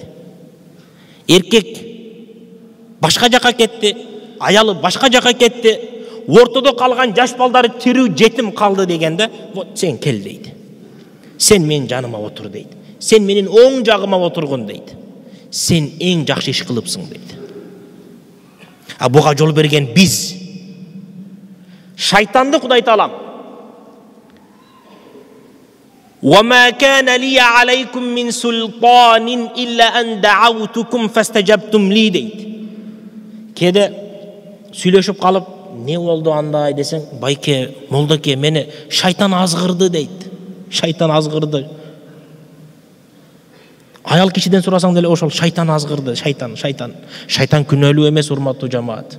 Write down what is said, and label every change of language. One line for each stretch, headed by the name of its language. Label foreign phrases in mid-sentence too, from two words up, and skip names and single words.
Kyrgyz: Эркек башка жака кетти, аялы башка жака кетти, ортодо калган жаш балдары тирүү жетим калды дегенде, вот сен кел дейт. Сен менин жаныма отур дейт. Сен менин оң жагыма отургун дейт. Сен эң жакшы иш кылыпсың дейт. А буга жол берген биз. Шайтанды Кудай Таалам
Arabic: وَمَا كَانَ لِيَ عَلَيْكُمْ مِنْ سُلْطَانٍ إِلَّا أَنْ دَعَوْتُكُمْ فَاسْتَجَبْتُمْ لِي
Kyrgyz: дейт. Кеде сүйлөшүп калып, не болду андай десең, байке, молдоке, мени шайтан азгырды дейт. Шайтан азгырды. Аял кишиден сурасаң деле ошол шайтан азгырды, шайтан. Шайтан күнөөлүү эмес, урматтуу жамаат.